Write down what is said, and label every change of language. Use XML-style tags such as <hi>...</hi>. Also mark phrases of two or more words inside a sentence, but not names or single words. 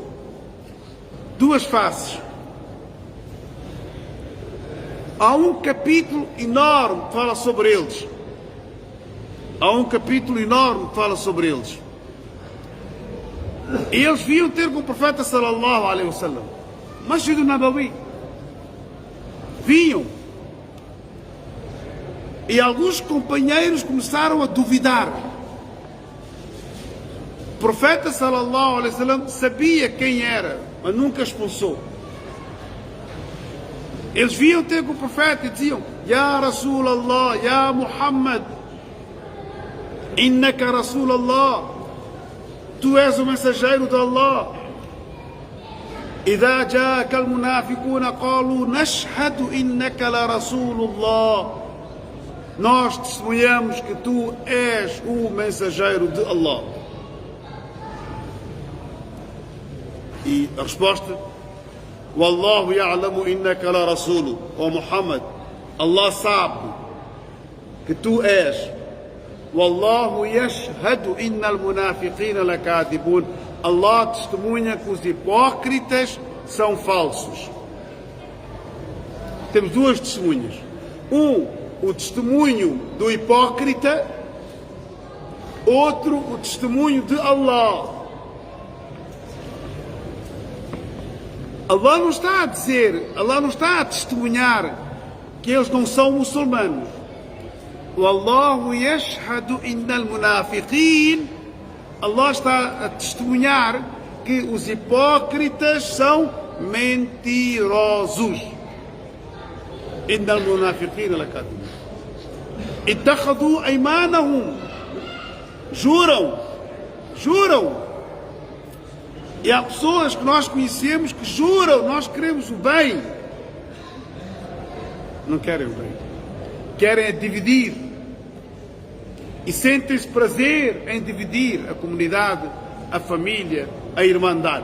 <en>2 faces.</en> <pt>Há um capítulo enorme que fala sobre eles. Eles vinham ter com o profeta</pt> <ar>صلى الله عليه وسلم.</ar> <pt>Masjid Nabawi. Vinham. E alguns companheiros começaram a duvidar. O profeta</pt> <ar>صلى الله عليه وسلم</ar> <pt>sabia quem era, mas nunca expulsou. Eles vinham ter com o profeta e diziam:</pt> <ar>يا رسول الله، يا محمد، إنك رسول الله,</ar> <pt>tu és o mensageiro de Allah.</pt> <ar>إذا جاءك المنافقون قالوا نشهد إنك لرسول الله.</ar> <pt>Nós testemunhamos que tu és o mensageiro de Allah. E a resposta:</pt> <ar>والله يعلم إنك لرسوله.</ar> <pt>Ó Muhammad, Allah sabe que tu és.</pt> <ar>والله يشهد إن المنافقين لكاذبون.</ar> <pt>Allah testemunha que os hipócritas são falsos. Temos 2 testemunhas. O testemunho do hipócrita. Outro, o testemunho de Allah. Allah não está a dizer, Allah não está a testemunhar que eles não são muçulmanos.</pt> <ar>والله يشهد إن المنافقين.</ar> <pt>Allah está a testemunhar que os hipócritas são mentirosos.</pt> <ar>إن المنافقين لكاذبون. اتخذوا أيمانهم.</ar> <pt>Juram. E há pessoas que nós conhecemos que juram: nós queremos o bem. Não querem o bem. Querem é dividir. E sentem-se prazer em dividir a comunidade, a família, a irmandade.</pt>